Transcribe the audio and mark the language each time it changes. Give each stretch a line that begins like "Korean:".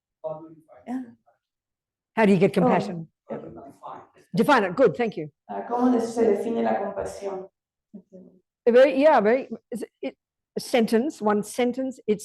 English: How do you define compassion? How do you get compassion? How do you define it? Define it. Good. Thank you.
Spanish: ¿Cómo se define la compasión?
English: A sentence, one sentence.